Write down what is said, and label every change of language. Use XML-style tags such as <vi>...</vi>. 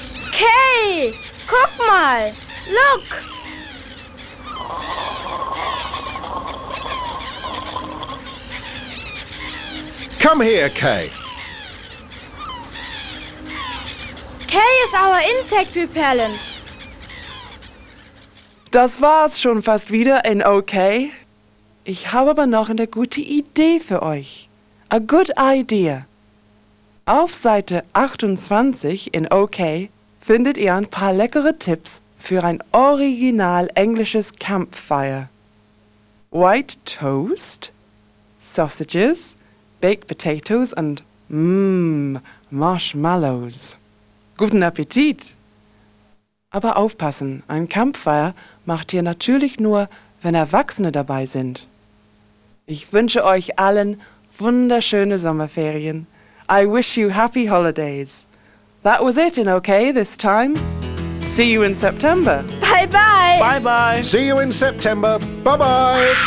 <de>Kay! Guck mal!</de> <en>Look! Come here, Kay. Kay is our insect repellent.</en> <de>Das war's schon fast wieder in OK. Ich habe aber noch eine gute Idee für euch.</de> <en>A good idea.</en> <de>Auf Seite 28 in OK findet ihr ein paar leckere Tipps für ein original englisches Campfire.</de> <en>White toast, sausages, baked potatoes and, marshmallows.</en> <de>Guten Appetit! Aber aufpassen, ein Campfire macht ihr natürlich nur, wenn Erwachsene dabei sind. Ich wünsche euch allen wunderschöne Sommerferien.</de> <en>I wish you happy holidays. That was it in OK this time. See you in September. Bye bye. Bye bye. See you in September. Bye bye.</en>